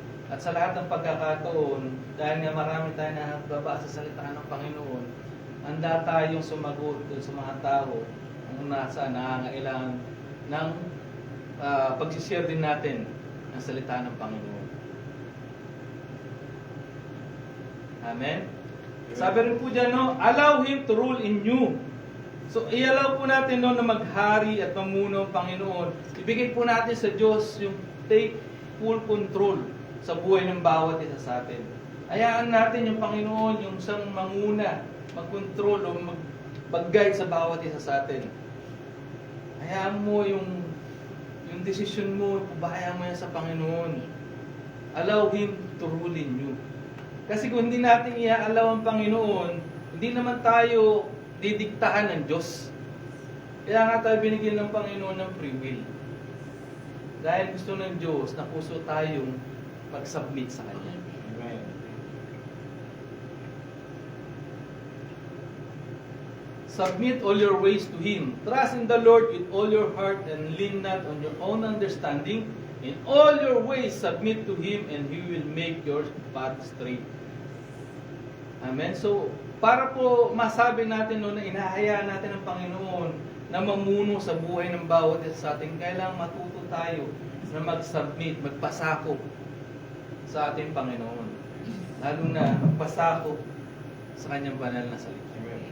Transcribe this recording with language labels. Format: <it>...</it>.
<tl>At sa lahat ng pagkakataon, dahil nga marami tayo na nagbabasa sa salita ng Panginoon, handa tayong sumagot dun sa mga tao kung nasa nangangailangan ng pagsishare din natin ng salita ng Panginoon. Amen? Sabi rin po dyan, no,</tl> <en>allow Him to rule in you.</en> <tl>So, i-allow po natin, no, na maghari at mamuno ang Panginoon. Ibigay po natin sa Diyos yung</tl> <en>take full control</en> <tl>sa buhay ng bawat isa sa atin. Hayaan natin yung Panginoon, yung siyang manguna, mag-control o mag-guide sa bawat isa sa atin. Hayaan mo yung decision mo, pabayaan mo yan sa Panginoon.</tl> <en>Allow Him to rule in you.</en> <tl>Kasi kung hindi natin i-allow ang Panginoon, hindi naman tayo didiktahan ng Diyos. Kaya nga tayo binigyan ng Panginoon ng free will. Dahil gusto ng Diyos na puso tayong mag-submit sa Kanya. Amen.</tl> <en>Submit all your ways to Him. Trust in the Lord with all your heart and lean not on your own understanding. In all your ways, submit to Him and He will make your path straight. Amen?</en> <tl>So, para po masabi natin no, na inahayaan natin ang Panginoon na mamuno sa buhay ng bawat isa sa atin, kailangang matuto tayo na mag-submit, magpasakop sa ating Panginoon. Lalo na magpasakop sa Kanyang banal na salita.</tl>